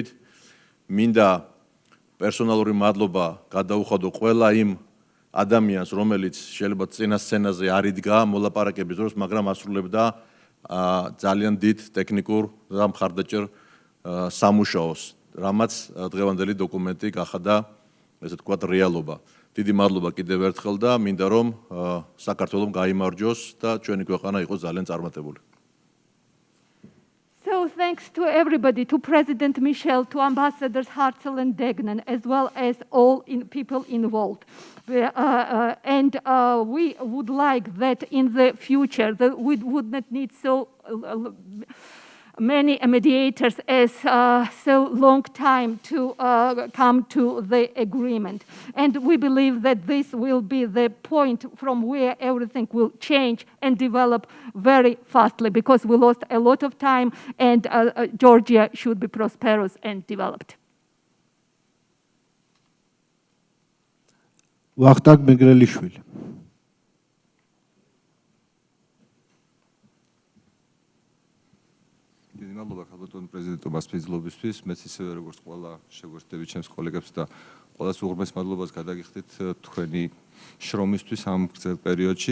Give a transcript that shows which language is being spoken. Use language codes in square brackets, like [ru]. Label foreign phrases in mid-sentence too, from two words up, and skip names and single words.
[ka] მინდა პერსონალური მადლობა გადაუხადო ყველა იმ ადამიანს, რომელიც შეიძლება წინა სცენაზე არ იდგა მოლაპარაკების დროს, მაგრამ ასრულებდა ძალიან დიდ ტექნიკურ და მხარდაჭერ სამუშაოს, რამაც დღევანდელი დოკუმენტი გახადა, ესე ვთქვათ, რეალობა. დიდი მადლობა კიდევ ერთხელ და მინდა რომ საქართველოს გაიმარჯოს და ჩვენი ქვეყანა იყოს ძალიან წარმატებული. [en] So thanks to everybody, to President Michel, to Ambassadors Hartzell and Degnan, as well as all people involved. And we would like that in the future, that we would not need so many mediators as so long time to come to the agreement. And we believe that this will be the point from where everything will change and develop very fastly, because we lost a lot of time, and Georgia should be prosperous and developed. [ka] ვახტანგ მეგრელიშვილი. მადლობა ქალბატონ პრეზიდენტო მასპინძლობისთვის. მეც ისევე როგორც ყველა შეგვერთდები ჩემს კოლეგებს და ყველას უღრმეს მადლობას გადაგიხდით თქვენი შრომისთვის ამ გრძელ პერიოდში.